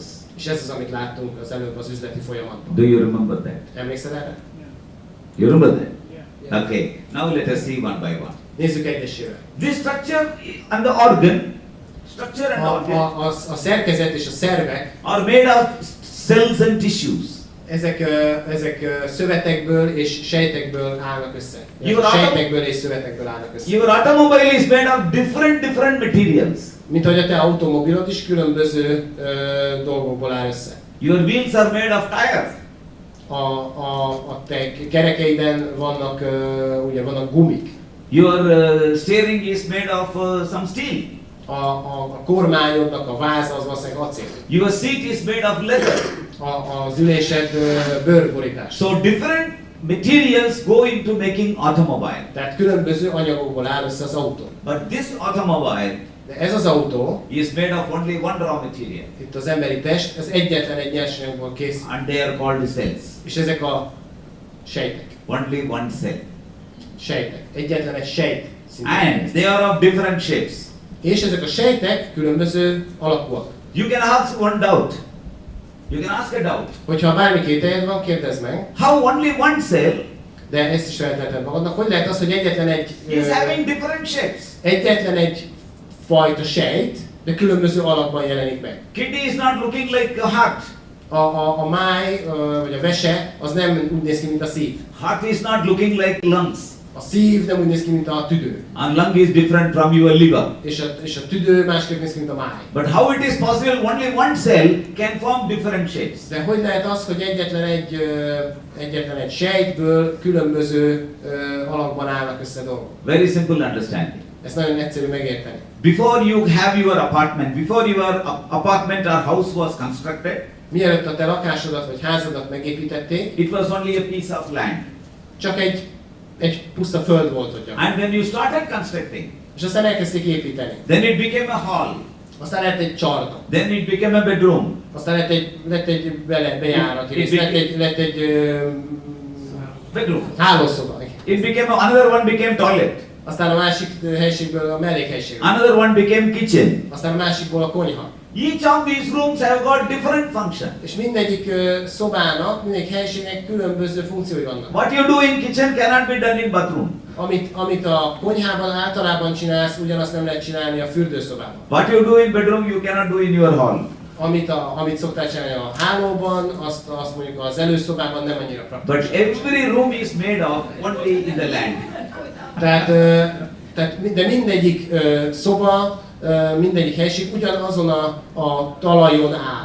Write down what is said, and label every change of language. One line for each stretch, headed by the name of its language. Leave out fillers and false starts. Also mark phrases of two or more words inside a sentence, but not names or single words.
Hungarian: És ez az, amit láttunk az előbb az üzleti folyamatban.
English: Do you remember that?
Hungarian: Emlékszel erre?
English: You remember that? Yeah. Okay. Now let us see one by one.
Hungarian: Nézzük egyesével.
English: This structure and the organ, structure and organ
Hungarian: A szerkezet és a szervek,
English: are made of cells and tissues.
Hungarian: ezek szövetekből és sejtekből állnak össze.
English: Your atom-
Hungarian: Sejtekből és szövetekből állnak össze.
English: Your automobile is made of different materials.
Hungarian: Mint hogy a te automobilod is különböző dolgokból áll össze.
English: Your wheels are made of tires.
Hungarian: A te kerekeiden vannak, ugye vannak gumik.
English: Your steering is made of some steel.
Hungarian: A kormányodnak a váza az valószínűleg acél.
English: Your seat is made of leather.
Hungarian: Az ülésed bőrborítás.
English: So different materials go into making automobile.
Hungarian: Tehát különböző anyagokból áll össze az autó.
English: But this automobile
Hungarian: De ez az autó,
English: is made of only one raw material,
Hungarian: itt az emberi test, ez egyetlen egy nyersanyagból készül.
English: and they are called cells.
Hungarian: És ezek a sejtek.
English: Only one cell.
Hungarian: Sejtek. Egyetlen egy sejt.
English: And they are of different shapes.
Hungarian: És ezek a sejtek különböző alakúak.
English: You can ask one doubt. You can ask a doubt.
Hungarian: Hogyha bármi kételjed van, kérdezd meg,
English: How only one cell
Hungarian: de ezt is felteheted magadnak, hogy lehet az, hogy
English: is having different shapes?
Hungarian: egyetlen egy fajta sejt, de különböző alakban jelenik meg.
English: Kidney is not looking like a heart.
Hungarian: A máj, vagy a vese, az nem úgy néz ki, mint a szív.
English: Heart is not looking like lungs.
Hungarian: A szív nem úgy néz ki, mint a tüdő.
English: And lung is different from your liver.
Hungarian: És a tüdő másképp néz ki, mint a máj.
English: But how it is possible only one cell can form different shapes?
Hungarian: De hogy lehet az, hogy egyetlen egy sejtből különböző alakban állnak össze dolgok?
English: Very simple understanding.
Hungarian: Ez nagyon egyszerű megérteni.
English: Before you have your apartment, before your apartment or house was constructed,
Hungarian: Mielőtt a te lakásodat vagy házadat megépítették,
English: it was only a piece of land.
Hungarian: csak egy puszta föld volt ott.
English: And when you started constructing,
Hungarian: És aztán elkezdték építeni.
English: then it became a hall.
Hungarian: Aztán lett egy csarnok.
English: Then it became a bedroom.
Hungarian: Aztán lett egy bejárati rész, lett egy
English: Bedroom.
Hungarian: hálószoba.
English: It became another one became toilet.
Hungarian: Aztán a másik helyiségből a mellékhelyiség.
English: Another one became kitchen.
Hungarian: Aztán a másikból a konyha.
English: Each of these rooms have got different function.
Hungarian: És mindegyik szobának, mindegyik helyiségnek különböző funkciói vannak.
English: What you do in kitchen cannot be done in bathroom.
Hungarian: Amit a konyhában általában csinálsz, ugyanazt nem lehet csinálni a fürdőszobában.
English: What you do in bedroom you cannot do in your hall.
Hungarian: Amit szoktál csinálni a hálóban, azt mondjuk az előszobában nem annyira praktikus.
English: But every room is made of only in the land.
Hungarian: De mindegyik szoba, mindegyik helység ugyanazon a talajon áll